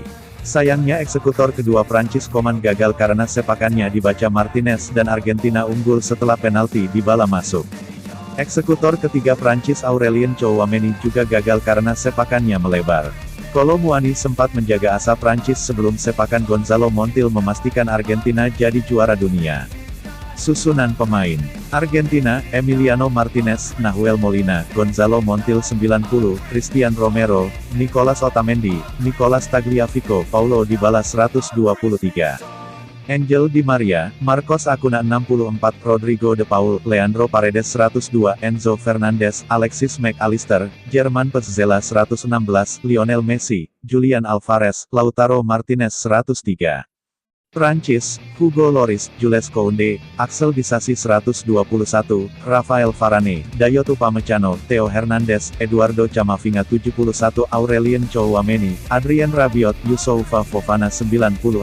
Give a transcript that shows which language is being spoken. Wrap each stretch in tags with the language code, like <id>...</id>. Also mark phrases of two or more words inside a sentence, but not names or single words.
<id>Sayangnya eksekutor kedua Prancis Coman gagal karena sepakannya dibaca Martinez dan Argentina unggul setelah penalti di bala masuk. Eksekutor ketiga Prancis Aurelien Tchouameni juga gagal karena sepakannya melebar. Kolo Muani sempat menjaga asa Prancis sebelum sepakan Gonzalo Montiel memastikan Argentina jadi juara dunia. Susunan pemain: Argentina, Emiliano Martinez, Nahuel Molina, Gonzalo Montiel 90, Christian Romero, Nicolas Otamendi, Nicolas Tagliafico, Paulo Dybala 123. Angel Di Maria, Marcos Acuna 64, Rodrigo de Paul, Leandro Paredes 102, Enzo Fernandez, Alexis Mac Allister, Germán Petzela 116, Lionel Messi, Julian Alvarez, Lautaro Martinez 103. Prancis, Hugo Lloris, Jules Koundé, Axel Disasi 121, Rafael Varane, Dayot Upamecano, Theo Hernandez, Eduardo Camavinga 71, Aurelien Tchouameni, Adrien Rabiot, Youssoufa Fofana 96.</id>